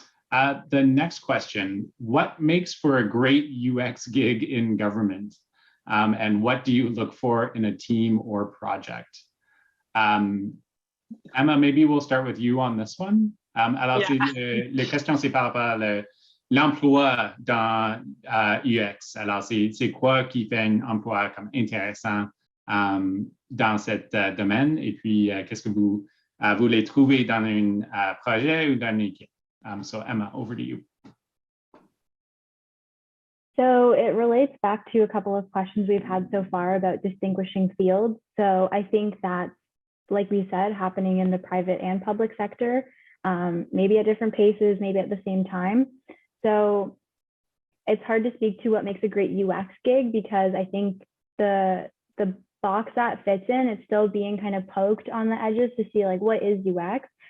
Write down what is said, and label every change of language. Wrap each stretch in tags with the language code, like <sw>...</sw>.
<en>The next question: what makes for a great UX gig in government? And what do you look for in a team or project? Emma, maybe we'll start with you on this one.</en> <fr>Alors, la question, c'est par rapport à l'emploi dans UX. Alors, c'est quoi qui fait un emploi comme intéressant dans cet domaine? Et puis, qu'est-ce que vous voulez trouver dans un projet ou dans une équipe?</fr> <en>So, Emma, over to you. So it relates back to a couple of questions we've had so far about distinguishing fields. So I think that, like we said, happening in the private and public sector, maybe at different paces, maybe at the same time. So it's hard to speak to what makes a great UX gig, because I think the box that fits in, it's still being kind of poked on the edges to see like, what is UX?</en>